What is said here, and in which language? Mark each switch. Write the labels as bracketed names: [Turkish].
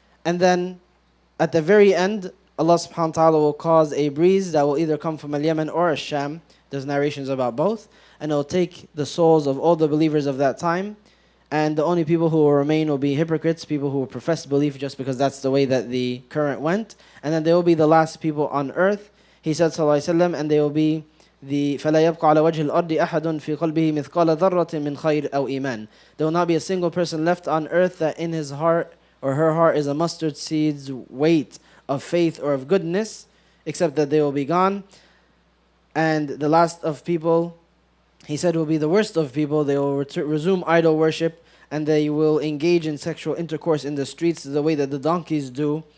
[English] And then, at the very end, Allah subhanahu wa ta'ala will cause a breeze that will either come from al-Yemen or al-Sham. There's narrations about both. And it will take the souls of all the believers of that time. And the only people who will remain will be hypocrites, people who will profess belief just because that's the way that the current went. And then they will be the last people on earth. He said, sallallahu alayhi wa sallam, and they will be the [Arabic] فَلَا يَبْقَ عَلَى وَجْهِ الْأَرْضِ أَحَدٌ فِي قَلْبِهِ مِثْقَالَ ذَرَّةٍ مِنْ خَيْرٍ أَوْ إِيمَانٍ. [English] There will not be a single person left on earth that in his heart or her heart is a mustard seed's weight of faith or of goodness, except that they will be gone. And the last of people, he said, will be the worst of people. They will resume idol worship, and they will engage in sexual intercourse in the streets the way that the donkeys do.